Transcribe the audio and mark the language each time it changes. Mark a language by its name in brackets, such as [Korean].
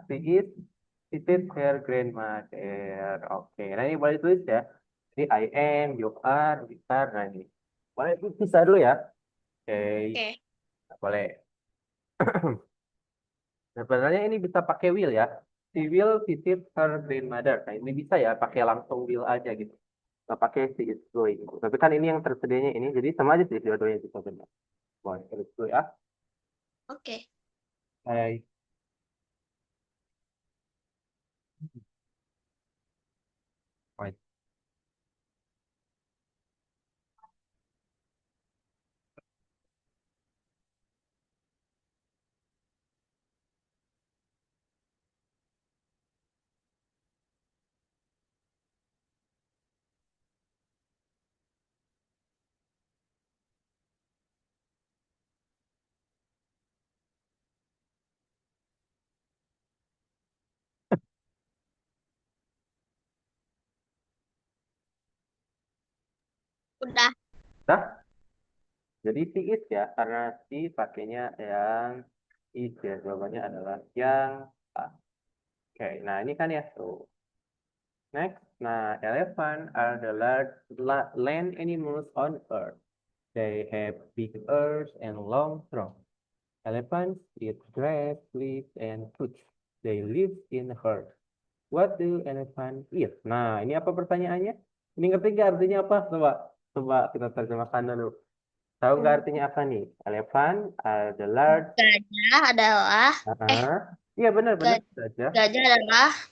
[English] She is visit her grandmother. [Indonesian] Oke, nah ini boleh tulis ya. Jadi [English] I am, you are, we are. [Indonesian] Nah ini. Boleh bisa dulu ya. Oke, Oke, boleh. Nah, sebenarnya ini bisa pakai will ya. [English] She will visit her grandmother. [Indonesian] Nah, ini bisa ya, pakai langsung will aja gitu. Nggak pakai she is going. Tapi kan ini yang tersedianya ini, jadi sama aja sih dua-duanya bisa benar. Boleh, terus dulu ya. oke. Hai. Hai. Udah. Dah, jadi si is ya, karena si pakainya yang is ya, jawabannya adalah yang A. Oke, nah ini kan ya tuh. [English] Next, nah elephant are the large land animals on earth. They have big ears and long trunks. Elephants eat grass, leaves, and fruits. They live in herds. What do elephants eat? [Indonesian] Nah, ini apa pertanyaannya? Ini ngerti nggak artinya apa? Coba kita terjemahkan dulu. Tahu nggak artinya apa nih? [English] Elephant are the large. [Indonesian] Gajah adalah Iya benar-benar ga- saja. gajah adalah